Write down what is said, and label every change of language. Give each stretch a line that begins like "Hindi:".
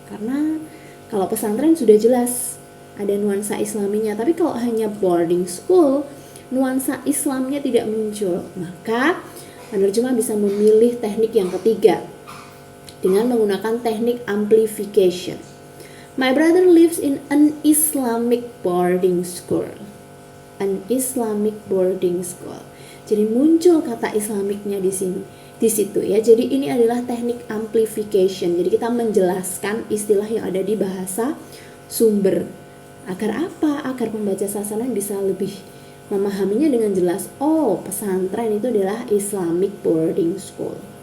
Indonesian: Karena kalau pesantren sudah jelas ada nuansa Islaminya, tapi kalau hanya boarding school, nuansa Islamnya tidak muncul. Maka penerjemah bisa memilih teknik yang ketiga dengan menggunakan teknik amplification.
English: My brother lives in an Islamic boarding school. An Islamic boarding school.
Indonesian: Jadi muncul kata Islamicnya di sini, di situ ya. Jadi ini adalah teknik amplification. Jadi kita menjelaskan istilah yang ada di bahasa sumber. Agar apa? Agar pembaca sasaran bisa lebih memahaminya dengan jelas. Oh, pesantren itu adalah
English: Islamic boarding school.